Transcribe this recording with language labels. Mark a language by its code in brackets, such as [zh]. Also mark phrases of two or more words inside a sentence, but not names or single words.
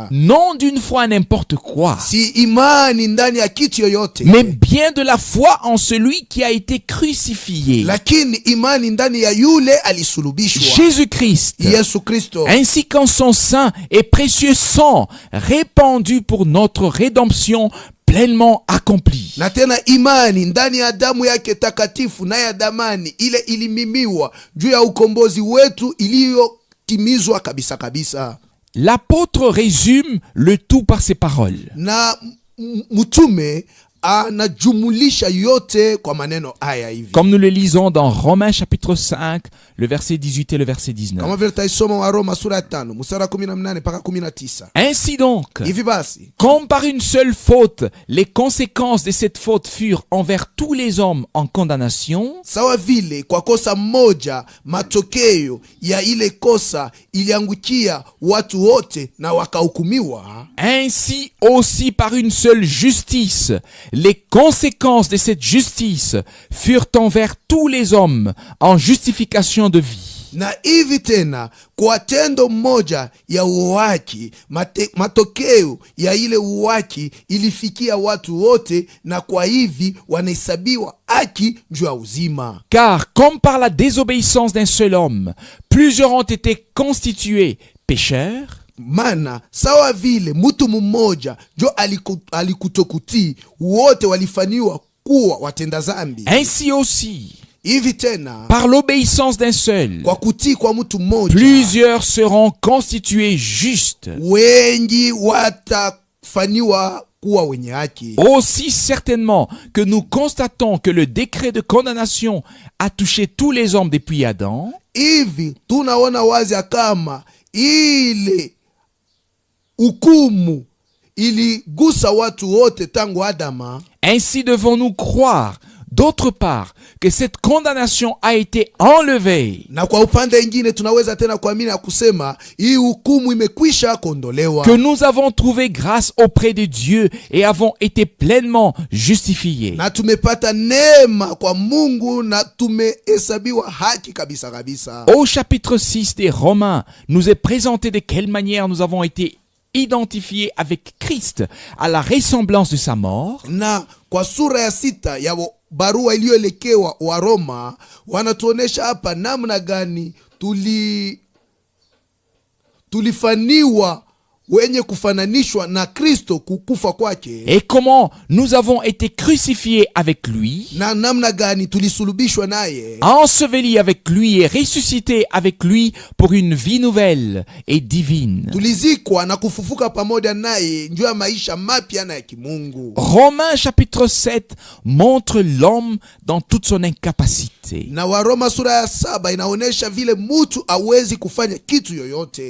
[fr] Non d'une foi n'importe quoi, [sw] Si imani ndani ya kitu yoyote, [fr] mais bien de la foi en celui qui a été crucifié, [sw] lakini imani ndani ya yule alisulubishwa, [fr] Jésus-Christ, [sw] Yesu Kristo, [fr] ainsi qu'en son saint et précieux sang répandu pour notre rédemption pleinement accompli. [sw] na tena imani ndani ya damu yake takatifu na ya damani ile ilimimiwa juu ya ukombozi wetu iliyotimizwa kabisa kabisa. [fr] L'apôtre résume le tout par ces paroles. [sw] Na mtume anajumulisha yote kwa maneno haya hivi, [fr] Comme nous le lisons dans Romains chapitre 5, le verset 18 et le verset 19. [sw] kama vile taisoma wa Roma sura ya 5 mstari wa 18 mpaka 19. [fr] Ainsi donc, [sw] Hivi basi, [fr] comme par une seule faute, les conséquences de cette faute furent envers tous les hommes en condamnation, [sw] sawa vile kwa kosa moja matokeo ya ile kosa iliangukia watu wote na wakahukumiwa, [fr] ainsi aussi par une seule justice, les conséquences de cette justice furent envers tous les hommes en justification de vie. [sw] na hivi tena kwa tendo moja ya uwaki matokeo ya ile uwaki ilifikia watu wote, na kwa hivi wanahesabiwa haki juu ya uzima. [fr] Car comme par la désobéissance d'un seul homme, plusieurs ont été constitués pécheurs, [sw] Mana sawa vile mtu mmoja jo alikutokutii, wote walifanywa kuwa watenda zambi. [fr] ainsi aussi, [sw] Hivi tena [fr] par l'obéissance d'un seul, [sw] kwa kutii kwa mtu mmoja, [fr] plusieurs seront constitués justes. [sw] wengi watafanywa kuwa wenye haki. [fr] Aussi certainement que nous constatons que le décret de condamnation a touché tous les hommes depuis Adam, [sw] Hivi tunaona wazi kama ile hukumu iligusa watu wote tangu Adama. [fr] ainsi devons-nous croire d'autre part que cette condamnation a été enlevée, [sw] Na kwa upande mwingine tunaweza tena kuamini na kusema hii hukumu imekwisha kondolewa, [fr] que nous avons trouvé grâce auprès de Dieu et avons été pleinement justifiés. [sw] na tumepata neema kwa Mungu na tumehesabiwa haki kabisa kabisa. [fr] Au chapitre 6 des Romains, nous est présenté de quelle manière nous avons été identifiés avec Christ à la ressemblance de sa mort, [sw] Na kwa sura ya 6 ya barua iliyoelekewa wa Roma wanatuonesha hapa namna gani tulifaniwa wenye kufananishwa na Kristo kukufa kwake, [fr] et comment nous avons été crucifiés avec lui, [sw] na namna gani tulisulubishwa naye, [fr] ensevelis avec lui et ressuscités avec lui pour une vie nouvelle et divine. [sw] tulizikwa na kufufuka pamoja naye njoo ya maisha mapya na ya kimungu. [fr] Romains chapitre 7 montre l'homme dans toute son incapacité. [sw] Na Waroma sura ya 7 inaonesha vile mtu hawezi kufanya kitu yoyote.